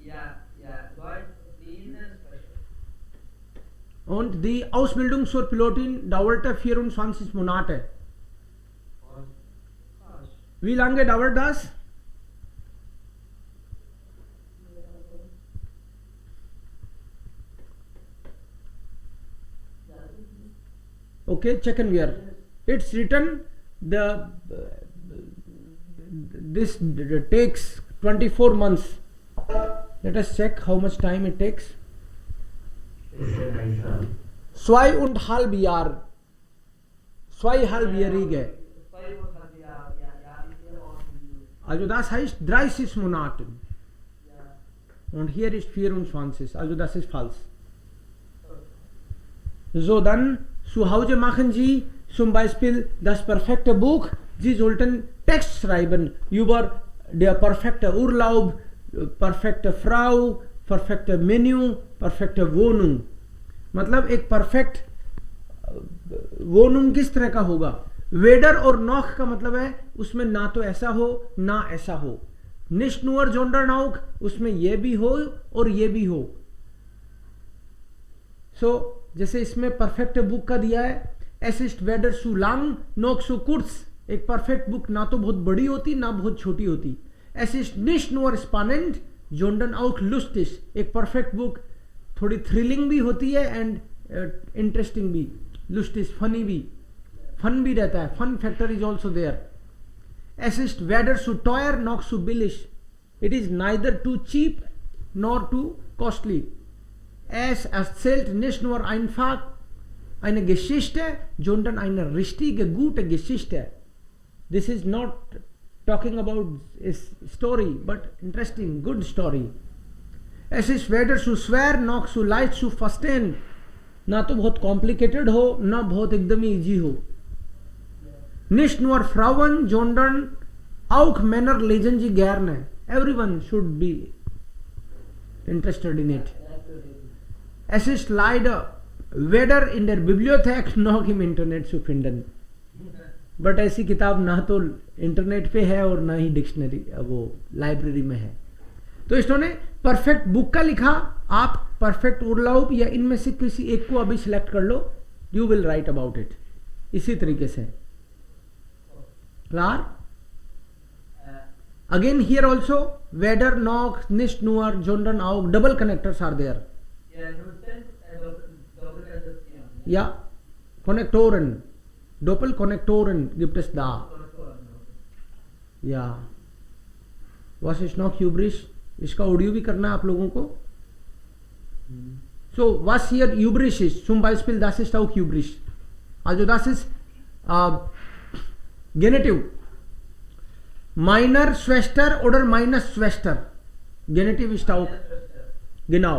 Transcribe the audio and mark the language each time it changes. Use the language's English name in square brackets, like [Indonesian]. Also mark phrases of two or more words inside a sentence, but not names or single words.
[German] Und die Ausbildung zur Pilotin dauerte 24 Monate. Wie lange dauert das? Okay, checken wir. [English] It's written this takes 24 months. Let us check how much time it takes. [German] 2,5 Jahre. 2,5-jährige. Also das heißt 30 Monate. Und hier ist 24. Also das ist falsch. So, dann zu Hause machen Sie zum Beispiel das perfekte Buch. Sie sollten Text schreiben über der perfekte Urlaub, perfekte Frau, perfekte Menü, perfekte Wohnung. [Hindi] मतलब एक परफेक्ट वोनुम किस तरह का होगा? वेडर और नॉक का मतलब है उसमें ना तो ऐसा हो ना ऐसा हो. [German] nicht nur sondern auch [Hindi] उसमें ये भी हो और ये भी हो. सो जैसे इसमें [English] perfect book [Hindi] का दिया है, [German] Es ist weder zu lang noch zu kurz. [Hindi] एक परफेक्ट बुक ना तो बहुत बड़ी होती ना बहुत छोटी होती. [German] Es ist nicht nur spannend sondern auch lustig. [Hindi] एक परफेक्ट बुक थोड़ी थ्रिलिंग भी होती है [English] and interesting [Hindi] भी. लुस्टिस फनी भी, फन भी रहता है. [English] Fun factor is also there. [German] Es ist weder zu teuer noch zu billig. [English] It is neither too cheap nor too costly. [German] Es erzählt nicht nur einfach eine Geschichte, sondern eine richtige, gute Geschichte. [English] This is not talking about a story, but interesting, good story. [German] Es ist weder zu schwer noch zu leicht zu verstehen. [Hindi] ना तो बहुत complicated हो, ना बहुत एकदम easy हो. [German] Nicht nur Frauen, sondern auch Männer lesen sie gerne. [English] Everyone should be interested in it. [German] Es ist leider weder in der Bibliothek noch im Internet zu finden. [Hindi] बट ऐसी किताब ना तो इंटरनेट पे है और ना ही डिक्शनरी वो लाइब्रेरी में है. तो इन्होंने [English] perfect book [Hindi] का लिखा. आप [German] perfekt Urlaub [Hindi] या इनमें से किसी एक को अभी सिलेक्ट कर लो. [English] You will write about it. [Hindi] इसी तरीके से. [English] क्लियर? again here also [German] weder noch nicht nur sondern auch [English] double connectors are there. [German] Ja, Konnektoren. Doppelkonnektoren gibt es da. Ja. Was ist noch übrig? [Hindi] इसका ऑडियो भी करना है आप लोगों को. [German] So, was hier übrig ist, zum Beispiel, das ist auch übrig. Also, das ist Genitiv. Meiner Schwester oder meiner Schwester. Genitiv ist auch. Genau.